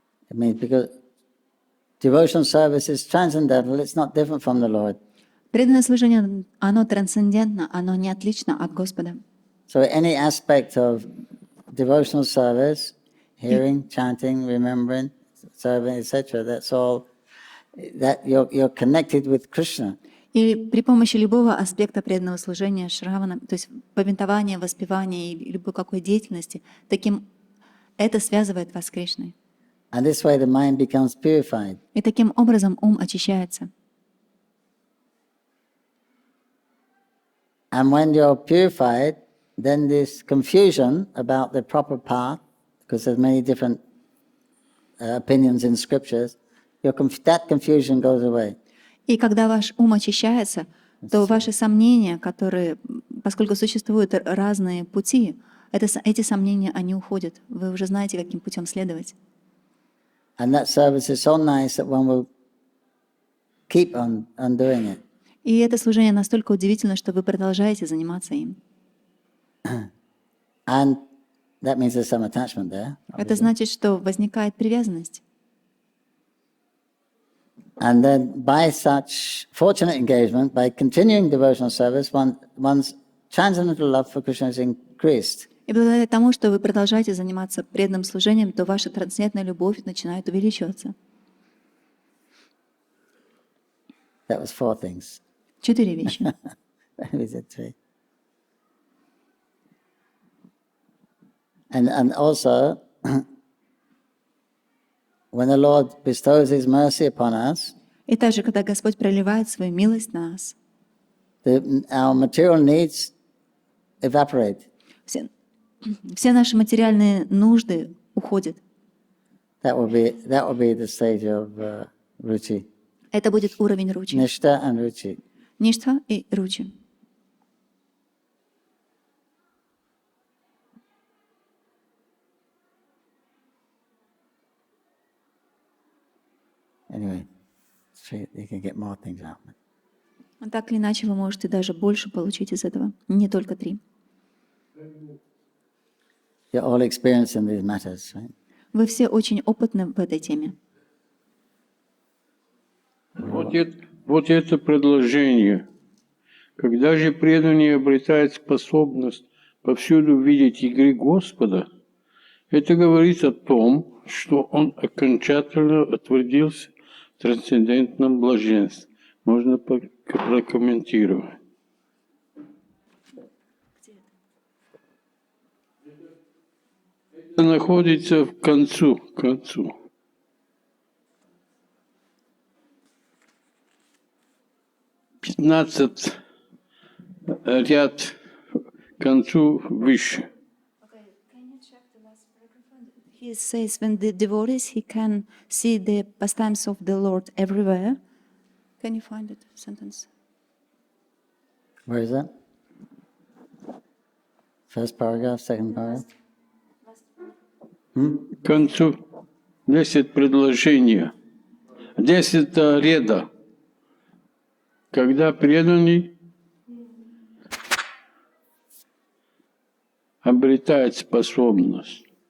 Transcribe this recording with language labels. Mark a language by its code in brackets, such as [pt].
[en] It means because devotional service is transcendental, it's not different from the Lord. [ru] Преданное служение, оно трансцендентно, оно не отлично от Господа. [en] So any aspect of devotional service, hearing, chanting, remembering, serving, etc., that's all that you're connected with Krishna. [ru] И при помощи любого аспекта преданного служения, шравана, то есть повинования, воспевания и любой какой деятельности, это связывает вас с Кришной. [en] And this way the mind becomes purified. [ru] И таким образом ум очищается. [en] And when you're purified, then this confusion about the proper path, because there's many different opinions in scriptures, that confusion goes away. [ru] И когда ваш ум очищается, то ваши сомнения, которые, поскольку существуют разные пути, эти сомнения, они уходят. Вы уже знаете, каким путем следовать. [en] And that service is so nice that one will keep on doing it. [ru] И это служение настолько удивительно, что вы продолжаете заниматься им. [en] And that means there's some attachment there. [ru] Это значит, что возникает привязанность. [en] And then by such fortunate engagement, by continuing devotional service, one's transcendental love for Krishna is increased. [ru] И благодаря тому, что вы продолжаете заниматься преданным служением, то ваша трансцендентная любовь начинает увеличиваться. [en] That was 4 things. [ru] 4 вещи. [en] We did 3. And also, when the Lord bestows His mercy upon us, [ru] И также, когда Господь проливает свою милость на нас, [en] our material needs evaporate. [ru] все наши материальные нужды уходят. [en] That will be the stage of ruchi. [ru] Это будет уровень ручи. [en] Nishta and ruchi. [ru] Ништха и ручи. [en] Anyway, you can get more things out. [ru] Так или иначе, вы можете даже больше получить из этого, не только 3. [en] You're all experienced in these matters, right? [ru] Вы все очень опытны в этой теме. Вот это предложение. Когда же преданный обретает способность повсюду видеть игры Господа, это говорит о том, что он окончательно утвердился в трансцендентном блаженстве. Можно прокомментировать. Это находится к концу. 15 ряд к концу выше. [en] He says when the devotees, he can see the pastimes of the Lord everywhere. Can you find it, sentence? Where is that? First paragraph, second paragraph? [ru] К концу 10 предложений, 10 ряда. Когда преданный обретает способность